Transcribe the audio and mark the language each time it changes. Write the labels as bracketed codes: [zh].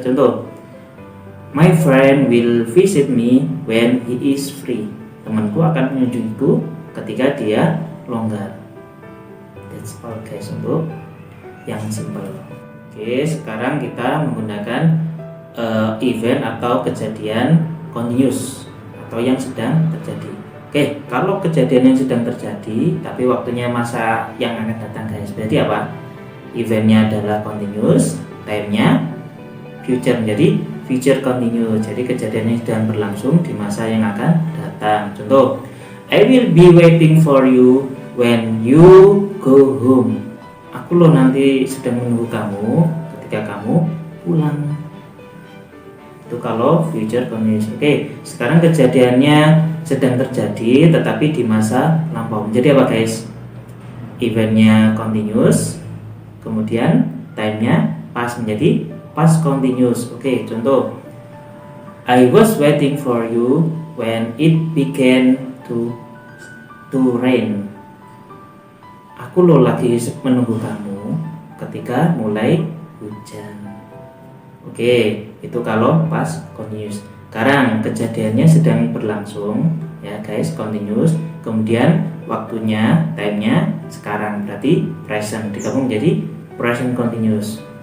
[en] Contoh, my friend will visit me when he is free. [id] Temanku akan mengunjungiku ketika dia longgar. That's all guys untuk yang simple. Oke, sekarang kita menggunakan event atau kejadian continuous atau yang sedang terjadi. Oke, kalau kejadian yang sedang terjadi tapi waktunya masa yang akan datang guys, berarti apa? Eventnya adalah continuous, time-nya future, menjadi future continuous. Jadi kejadian yang sedang berlangsung di masa yang akan datang. [en] Contoh, I will be waiting for you when you go home. [id] Aku loh nanti sedang menunggu kamu ketika kamu pulang. Itu kalau future continuous. Oke, sekarang kejadiannya sedang terjadi tetapi di masa lampau. Jadi apa guys? Eventnya continuous, kemudian time-nya past, menjadi past continuous. [en] Oke, contoh, I was waiting for you when it began to rain. [id] Aku loh lagi menunggu kamu ketika mulai hujan. Oke, itu kalau past continuous. Sekarang kejadiannya sedang berlangsung ya guys, continuous. Kemudian waktunya, time-nya sekarang, berarti present, digabung menjadi present continuous.